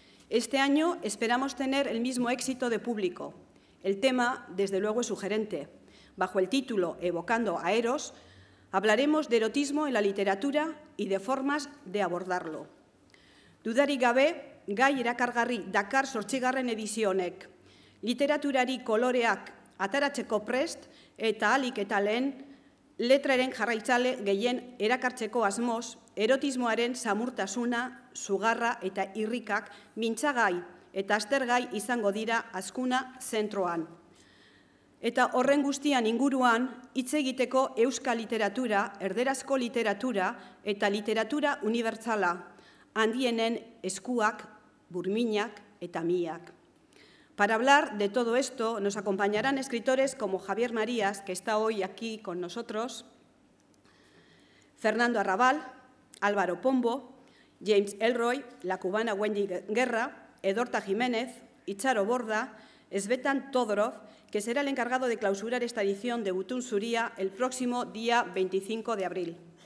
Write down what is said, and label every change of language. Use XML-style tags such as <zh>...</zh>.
<es>Este año esperamos tener el mismo éxito de público. El tema, desde luego, es sugerente. Bajo el título Evocando a Eros, hablaremos de erotismo en la literatura y de formas de abordarlo.</es> <eu>Dudarik gabe, gai erakargarri dakar 8. edizio honek. Literaturari koloreak ataratzeko prest eta ahalik eta lehen letraren jarraitzale gehien erakartzeko asmoz, erotismoaren samurtasuna, sugarra eta irrikak mintzagai eta aztergai izango dira Azkuna Zentroan. Eta horren guztian inguruan, hitz egiteko euskal literatura, erderazko literatura eta literatura unibertsala, handienen eskuak, burminak eta miak.</eu> <es>Para hablar de todo esto nos acompañarán escritores como Javier Marías, que está hoy aquí con nosotros, Fernando Arrabal, Álvaro Pombo, James Elroy, la cubana Wendy Guerra, Edorta Jiménez, Icharo Borda, Svetan Todorov, que será el encargado de clausurar esta edición de Gutun Zuria el próximo día 25 de abril.</es>